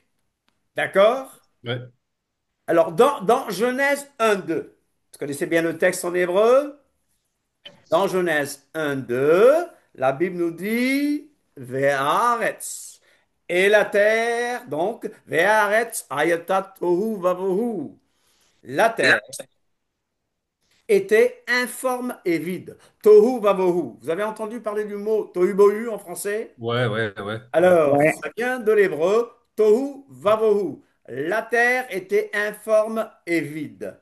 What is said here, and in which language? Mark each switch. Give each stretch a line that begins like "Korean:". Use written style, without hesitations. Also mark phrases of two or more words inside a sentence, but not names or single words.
French: D'accord? Ouais. Alors, dans Genèse 1-2, vous connaissez bien le texte en hébreu? Dans Genèse 1-2, la Bible nous dit Ve'aretz. Et la terre, donc,
Hebrew: והארץ הייתה תהו ובהו.
French: La terre était informe et vide.
Hebrew: תהו ובהו.
French: Vous avez entendu parler du mot tohu bohu en français? Ouais, ouais, ouais, ouais. Alors, Ouais. ça vient de l'hébreu
Hebrew: תהו ובהו.
French: La terre était informe et vide.